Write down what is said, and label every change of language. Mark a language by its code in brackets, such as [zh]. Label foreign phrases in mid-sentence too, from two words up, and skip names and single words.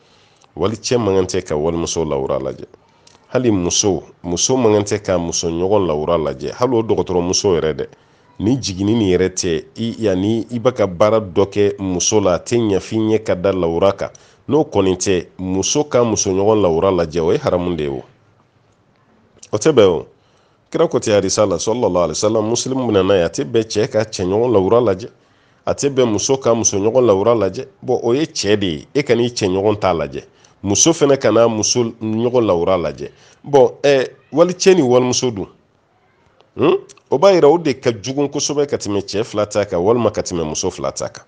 [bm] Wali cɛ man kan tɛ ka walimuso lawura lajɛ, hali muso man kan tɛ ka muso ɲɔgɔn lawura lajɛ, hali o dɔgɔtɔrɔmuso yɛrɛ dɛ. Ni jiginni nin yɛrɛ tɛ, yanni i bɛ ka baara dɔ kɛ muso la, a tɛ ɲɛ f'i ɲɛ ka da lawura kan, n'o kɔni tɛ, muso ka muso ɲɔgɔn lawura lajɛ, o ye haramu de ye o. O tɛ bɛn o. Kira ko ten hadisa la [ar] صلى الله عليه وسلم, [bm] muslim bɛ na ye, a tɛ bɛn cɛ ka cɛ ɲɔgɔn lawura lajɛ, a tɛ bɛn muso ka muso ɲɔgɔn lawura lajɛ. Bon o ye cɛ de ye, e ka n'i cɛ ɲɔgɔn t'a lajɛ, muso fana kana muso ɲɔgɔn lawura lajɛ. Bon wali cɛ ni walimuso dun, o b'a yira o de ka jugu kosɛbɛ ka tɛmɛ cɛ 2 ta kan, walima ka tɛmɛ muso 2 ta kan.